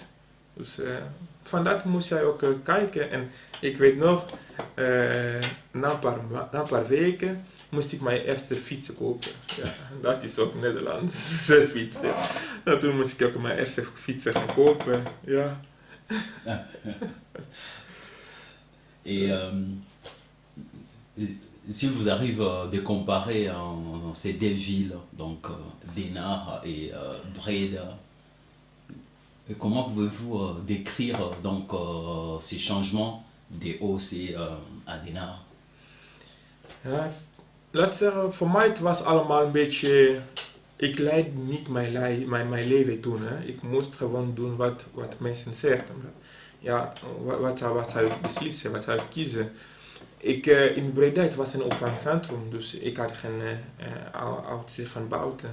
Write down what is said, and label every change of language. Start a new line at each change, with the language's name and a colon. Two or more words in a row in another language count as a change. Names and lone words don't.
Dutch: Dus van dat moest jij ook kijken. En ik weet nog, na een paar weken moest ik mijn eerste fiets kopen. Ja, dat is ook Nederlands, fietsen. En toen moest ik ook mijn eerste fiets gaan kopen. Ja.
French: Et s'il vous arrive de comparer ces 2 villes, donc Den Haag et Breda, comment pouvez-vous décrire donc ces changements de OC à Den Haag?
Dutch: Ja, laat zeggen, voor mij het was allemaal een beetje, ik leidde niet mijn leven toen. Hè. Ik moest gewoon doen wat mensen zeggen. Ja, wat zou ik beslissen, wat zou ik kiezen? In Breda, het was een opvangcentrum, dus ik had geen oudste van buiten.